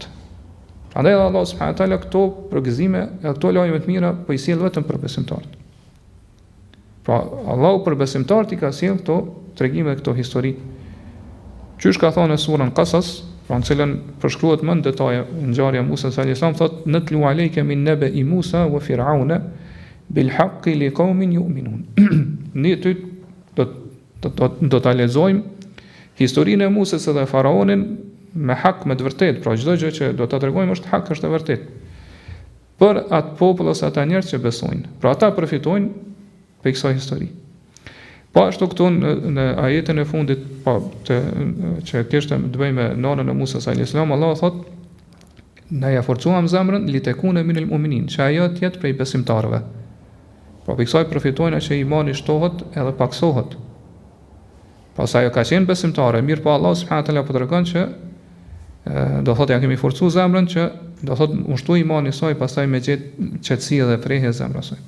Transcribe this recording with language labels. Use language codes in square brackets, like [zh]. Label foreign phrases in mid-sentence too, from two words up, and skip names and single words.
[sq] Prandaj Allahu [ar] سبحانه وتعالى [sq] këto përgëzime e këto lajme të mira po i sjell vetëm për besimtarët. Pra Allahu për besimtarët i ka sjell këto tregime dhe këto histori. Qysh ka thonë në surën Qasas, pra në cilën përshkruhet më në detaje ngjarja e Musës [ar] عليه السلام, [sq] thotë [ar] نتلو عليك من نبإ موسى وفرعون بالحق لقوم يؤمنون. [sq] Ne ty do ta lexojmë historinë e Musës dhe Faraonin me hak, me të vërtetë, pra çdo gjë që do ta tregojmë është hak, është e vërtetë. Për atë popull ose ata njerëz që besojnë. Pra ata përfitojnë për kësaj histori. Po ashtu këtu në ajetin e fundit, po që kishte të bëjë me nanën e Musës [ar] عليه السلام, [sq] Allah thotë na ja forcuam zemrën [ar] لتكون من المؤمنين, [sq] që ajo të jetë prej besimtarëve. Po për kësaj përfitojnë që imani shtohet edhe paksohet. Pas ajo ka qenë besimtare, mirë po Allah [ar] سبحانه وتعالى [sq] po tregon që do thotë ja kemi forcuar zemrën që do thotë ushtu imani i saj, pastaj me gjetë qetësi dhe prehje zemrës saj.